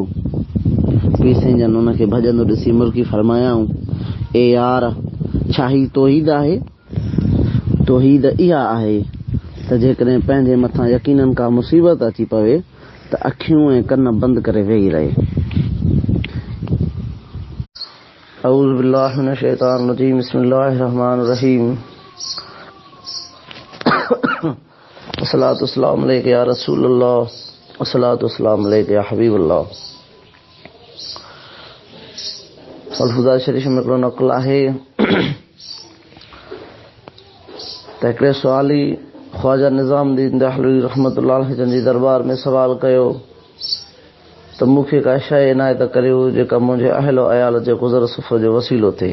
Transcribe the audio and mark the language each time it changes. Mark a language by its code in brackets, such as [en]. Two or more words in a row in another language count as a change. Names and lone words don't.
[sd] पीर साईं जन उनखे भॼंदो ॾिसी मुर्की फरमायाऊं, ए यार, छा ही तौहीद आहे? तौहीद इहा आहे त जेकॾहिं पंहिंजे मथां यकीनन का मुसीबत अची पवे त अखियूं ऐं कन बंदि करे वेही रहे। [ar] أعوذ بالله من الشيطان الرجيم بسم الله الرحمن الرحيم الصلاة والسلام عليك يا رسول الله الصلاة والسلام عليك يا حبيب الله. [sd] मलफूज़ा शरीफ में हिकिड़ो नक़ल आहे त हिकिड़े सुवाली ख्वाजा निज़ामुद्दीन दहलवी रहमतुल्लाह जन जी दरबार में सवाल कयो त मूंखे का शइ इनायत करियो जेका मुंहिंजे अहल अयाल जे गुज़र सफ़र जो वसीलो थिए।